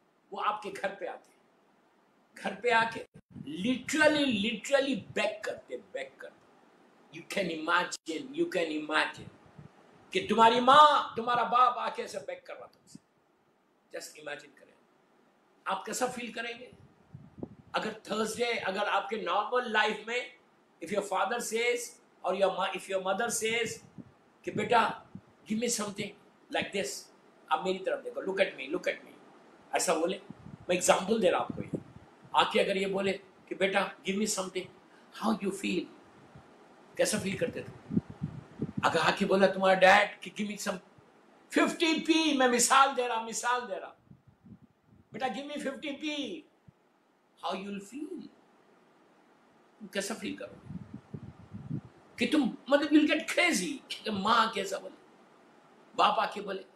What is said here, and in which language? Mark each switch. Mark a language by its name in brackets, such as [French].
[Urdu] وہ آپ کے گھر پہ آتے، گھر پہ آ کے لٹرلی بیک کرتے. [English] you can imagine [Urdu] کہ تمہاری ماں، تمہارا باپ آ کے ایسے بیک کر رہا تم سے. [English] just imagine [Urdu] کریں آپ کیسا فیل کریں گے. اگر تھرسڈے، اگر آپ کے نارمل لائف میں [English] if your father says or if your mother says [Urdu] کہ بیٹا [English] give me something like this، [Urdu] آپ میری طرف دیکھو، [English] look at me، [Urdu] ایسا بولے. میں ایگزامپل دے رہا آپ کو، یہ آ کے اگر یہ بولے کہ بیٹا [English] give me something، how you feel، [Urdu] کیسا فیل کرتے تھے؟ اگر آ کے بولا تمہارا ڈیڈ کہ [English] give me some 50p، [Urdu] میں مثال دے رہا، بیٹا [English] give me 50p، how you'll feel، [Urdu] کیسا فیل کرو کہ تم مطلب [English] you'll get crazy [Urdu] کہ ماں کیسا بولے، باپ آ کے بولے.